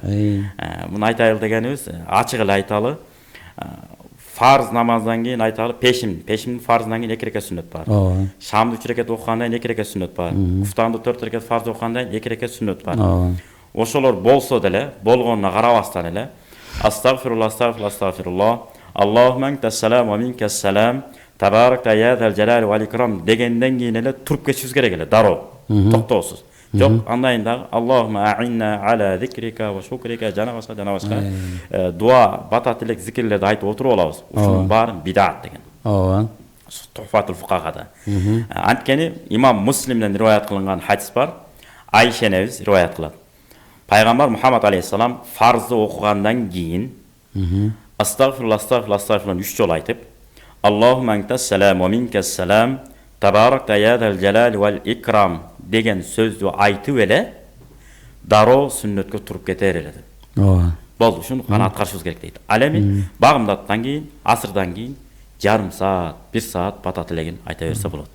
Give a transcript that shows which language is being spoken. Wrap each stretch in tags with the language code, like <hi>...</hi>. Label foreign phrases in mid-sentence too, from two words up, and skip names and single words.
<ky>Муну айтайлы дегенибиз, ачык эле айталы. Фарз намаздан кийин айталы пешимдин фарзынан кийин 2 рекат сүннөт бар. Шамды 3 рекат окугандан кийин 2 рекат сүннөт бар. Куфтанды 4 рекат фарз окугандан кийин 2 рекат сүннөт бар. Ошолор болсо деле, болгонуна карабастан эле астагфируллах,</ky> <ar>اللهم أنت السلام ومنك السلام, تباركت يا ذا الجلال والإكرام</ar> <ky>дегенден кийин эле туруп кетишибиз керек эле, дароо, токтоосуз. Жок, андан дагы</ky> <ar>اللهم أعنا على ذكرك وشكرك</ar> <ky>жана башка дуа, бата тилек, зикирлерди айтып отуруп алабыз. Ушунун баарын бидат деген. Ооба. Тухфатул Фукахада. Анткени имам Муслимден риваят кылынган хадис бар. Айша энебиз риваят кылат. Пайгамбар Мухаммад алейхиссалам фарзды окугандан кийин астагфируллах 3 жолу айтып,</ky> <ar>اللهم أنت السلام ومنك السلام, تباركت يا ذا الجلال والإكرام</ar> <ky>деген сөздү айтып эле дароо сүннөткө туруп кетер эле деп. Ооба. Болду, ушуну гана аткарышыбыз керек дейт. Ал эми багымдаттан кийин, асырдан кийин жарым саат, 1 саат бата тилегин айта берсе болот.</ky>